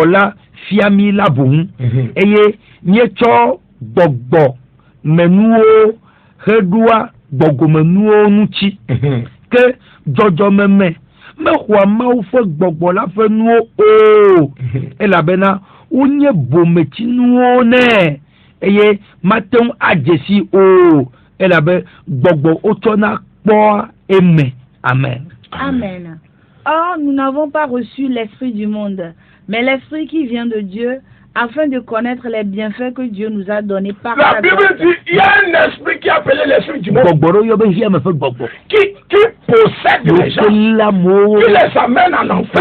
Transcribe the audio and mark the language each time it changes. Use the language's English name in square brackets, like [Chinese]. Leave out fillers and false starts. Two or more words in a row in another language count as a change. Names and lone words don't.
[Ewe] la fiamila bun eye mie tso gbogbo menuwo hedua gbogbomenuwo nuti ke dzɔdzɔmeme mexɔa mawu ƒe gbɔgbɔ la ƒe nuwo o elabena wonye bometsinuwo nɛ eye mate ŋu adzesi o elabe gbɔgbɔ wotsɔna kpɔa eme. Amen. Amen. [French] Or, nous n'avons pas reçu l'esprit du monde, mais l'esprit qui vient de Dieu, afin de connaître les bienfaits que Dieu nous a donnés par la Bible dit il y a un esprit qui est appelé l'esprit du monde qui possède les gens, qui les amène en enfer.